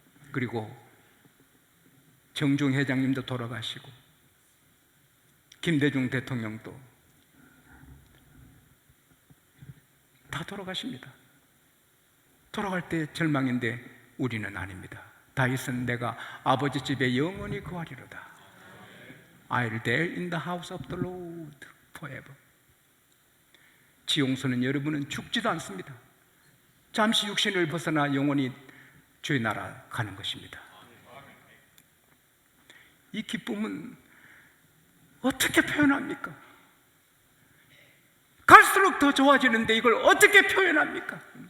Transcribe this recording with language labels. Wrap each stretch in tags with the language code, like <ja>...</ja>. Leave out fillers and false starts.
<ko>그리고 정중 회장님도 돌아가시고 김대중 대통령도 다 돌아가십니다. 돌아갈 때 절망인데 우리는 아닙니다. 다윗은 내가 아버지 집에 영원히 거하리로다.</ko> <en>I'll dwell in the house of the Lord forever.</en> <ko>지용서는 여러분은 죽지도 않습니다. 잠시 육신을 벗어나 영원히 주의 나라 가는 것입니다. 이 기쁨은 어떻게 표현합니까? 갈수록 더 좋아지는데 이걸 어떻게 표현합니까?</ko>